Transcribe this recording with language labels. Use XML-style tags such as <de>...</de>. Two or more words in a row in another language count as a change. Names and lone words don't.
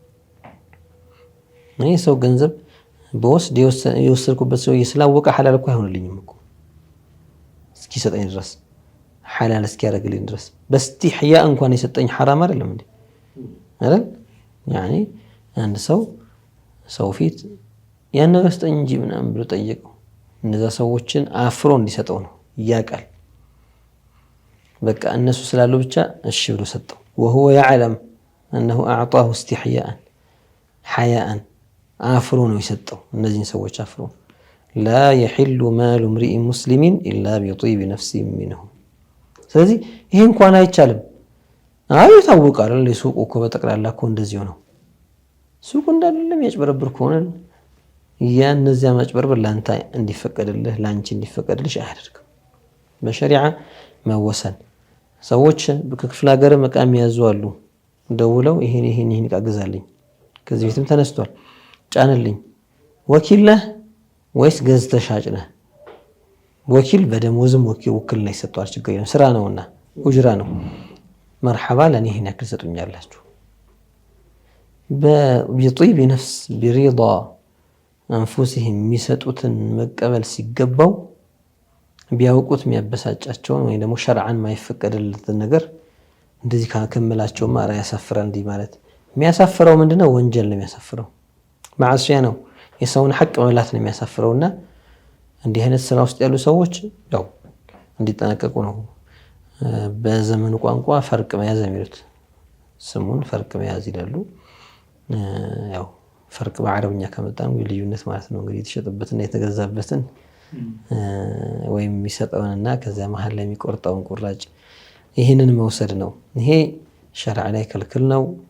<am>እኔ ሰው ገንዘብ በወስድ የወሰድኩበት ሰው ስላወቀ ሐላል እኮ አይሆንልኝም እኮ እስኪሰጠኝ ድረስ ሐላል እስኪያደርግልኝ ድረስ በስቲህያ እንኳን የሰጠኝ ሐራም አይደለም እንዴ አይደል? ያኒ አንድ ሰው ፊት ያን ነገር ስጠኝ እንጂ ምናምን ብሎ ጠየቀው። እነዛ ሰዎችን አፍሮ እንዲሰጠው ነው ያውቃል። በቃ እነሱ ስላሉ ብቻ እሺ ብሎ ሰጠው።</am> <ar>وهو يعلم انه اعطاه استحياء حياء</ar> <am>አፍሮ ነው የሰጠው። እነዚህን ሰዎች አፍሮ</am> <ar>لا يحل مال امرئ مسلم الا بطيب نفس منه።</ar> <am>ስለዚህ ይሄ እንኳን አይቻልም። አይ ታውቃለህ ለሱቁ እኮ በጠቅላላ እኮ እንደዚህ ነው። ሱቁ እንዳለም ያጭበረብር ከሆነ እነዚያ ማጭበርበር ላንተ እንዲፈቀድልህ ላንቺ እንዲፈቀድልሽ አያደርግም። በሸሪዓ መወሰን ሰዎች በክፍለ ሀገር መቃም ያዙአሉ። ደውለው ይሄን ዕቃ ግዛልኝ፣ ከዚህ ቤትም ተነስቷል ጫንልኝ፣ ወኪል ነህ ወይስ ገዝተህ ሻጭ ነህ? ወኪል በደሞዝም ውክልና ይሰጣል፣ ችግር የለም ስራ ነውና ኡጅራ ነው። መርሐባ ለኔ ይሄን ያክል ሰጡኛላችሁ። በطيب</am> <ar>نفس برضا</ar> <am>አንፉሲህም የሚሰጡትን መቀበል ሲገባው ቢያውቁት የሚያበሳጫቸውን ወይ ደግሞ ሸርዓን ማይፈቀድለትን ነገር እንደዚህ ካከመላቸው ማራ ያሳፍራል። እንዲህ ማለት የሚያሳፍረው ምንድነው? ወንጀል ነው የሚያሳፍረው፣ ማዕሲያ ነው፣ የሰውን ሐቅ መብላት ነው የሚያሳፍረውና እንዲህ አይነት ስራ ውስጥ ያሉ ሰዎች ያው እንዲጠነቀቁ ነው። በዘመኑ ቋንቋ ፈርቅ መያዝ የሚሉት ስሙን ፈርቅ መያዝ ይላሉ። ያው ፈርቅ በአረብኛ ከመጣን ልዩነት ማለት ነው። እንግዲህ የተሸጠበትና የተገዛበትን ወይም የሚሰጠውንና ከዚያ መሃል ላይ የሚቆርጠውን ቁራጭ ይህንን መውሰድ ነው። ይሄ ሸርዓ ላይ ክልክል ነው።</am>